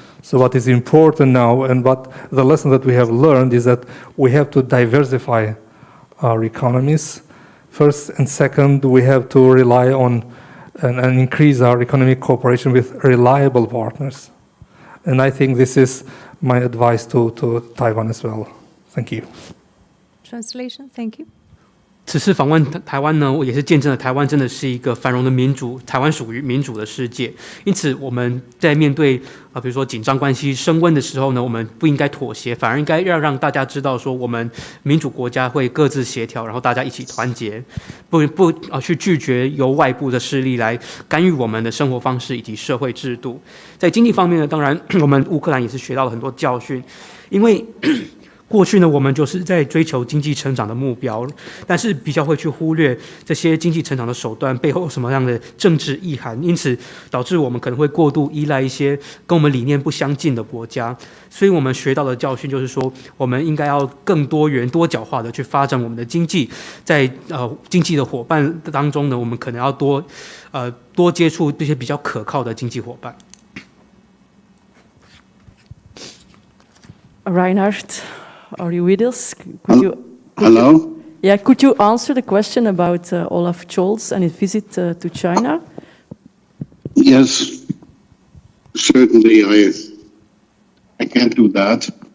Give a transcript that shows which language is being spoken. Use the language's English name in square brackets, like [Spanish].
[English] So what is important now, and what the lesson that we have learned, is that we have to diversify our economies. First and second, we have to rely on and increase our economic cooperation with reliable partners. And I think this is my advice to Taiwan as well. Thank you. Translation, thank you. [Chinese] 此次访问台湾呢，也是见证了台湾真的是一个繁荣的民主，台湾属于民主的世界。因此，我们在面对比如说紧张关系升温的时候呢，我们不应该妥协，反而应该让大家知道说，我们民主国家会各自协调，然后大家一起团结，不去拒绝由外部的势力来干预我们的生活方式以及社会制度。在经济方面呢，当然我们乌克兰也是学到了很多教训，因为过去呢，我们就是在追求经济成长的目标，但是比较会去忽略这些经济成长的手段背后有什么样的政治意涵，因此导致我们可能会过度依赖一些跟我们理念不相近的国家。所以我们学到的教训就是说，我们应该要更多元、多角化的去发展我们的经济，在经济的伙伴当中呢，我们可能要多接触这些比较可靠的经济伙伴。 [English] Reinhard, are you with us? Hello? Yeah, could you answer the question about Olaf Scholz and his visit to China? Yes, certainly I can do that.